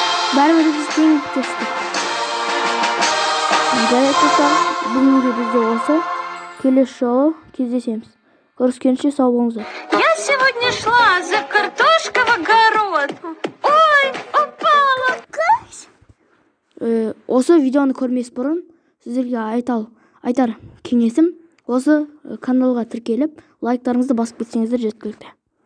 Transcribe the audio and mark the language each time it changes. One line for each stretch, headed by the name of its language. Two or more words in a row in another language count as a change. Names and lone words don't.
Kazakh: бәрібір біз теңіп кеттік. Жарайды достар, бүгінгі бізде осы. Келесі жолы кездесеміз. Көріскенше сау болыңыздар.
Russian: Я сегодня шла за картошкой в огород. Ой, упала.
Kazakh: Осы видеоны көрмес бұрын сіздерге айтар кеңесім осы каналға тіркеліп лайктарыңызды басып кетсеңіздер жеткілікті.